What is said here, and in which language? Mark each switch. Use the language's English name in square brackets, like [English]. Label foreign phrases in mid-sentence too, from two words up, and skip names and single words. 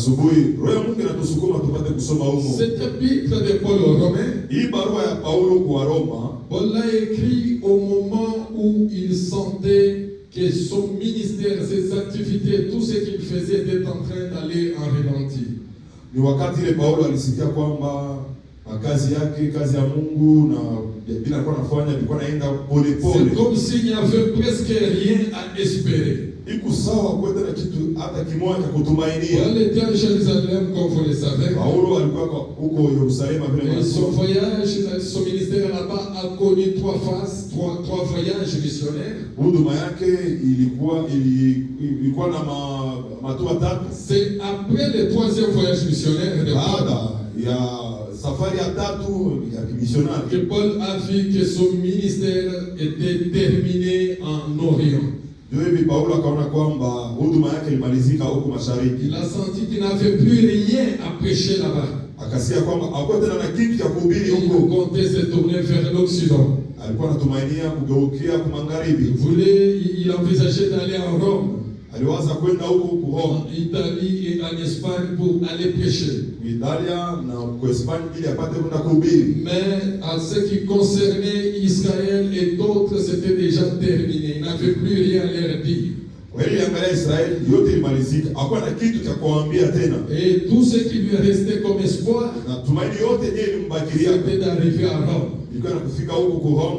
[French] Cette épître de Paul aux Romains, Paul l'a écrit au moment où il sentait que son ministère, ses activités, tout ce qu'il faisait était en train d'aller en ralenti. [Swahili] kazi yake, kazi ya Mungu na bila alikuwa anafanya ilikuwa naenda pole pole. [French] C'est comme s'il n'y avait presque rien à espérer. [Swahili] Iko sawa kwenda na kitu hata kimoja kutumainia. [French] Il était à Jérusalem, comme vous le savez. [Swahili] Paulo alikuwa huko Yerusalemu vile. [French] Son voyage, son ministère là-bas a connu trois phases, trois voyages missionnaires. [Swahili] Huduma yake ilikuwa na matua tatu. [French] C'est après le troisième voyage missionnaire de Paul. [Swahili] Ya safari ya tatu ya missionnaire [French] que Paul a vu que son ministère était terminé en Orient. [Swahili] Hivi Paulo akaona kwamba huduma yake ilimalizika huko mashariki. [French] Il a senti qu'il n'avait plus rien à prêcher là-bas. [Swahili] Akasikia kwamba hakuwa tena na kitu cha kuhubiri huko. [French] Il comptait se tourner vers l'Occident. [Swahili] Alikuwa anatumainia kugeukia kwa magharibi. [French] Il envisageait d'aller en Rome. [Swahili] Aliwaza kwenda huko Rome, [French] en Italie et en Espagne pour aller prêcher. [Swahili] Italia na kwa Espagne ili apate kwenda kuhubiri. [French] Mais à ce qui concernait Israël et d'autres, c'était déjà terminé. Il n'avait plus rien à leur dire. Et tout ce qui lui restait comme espoir, c'était d'arriver à Rome.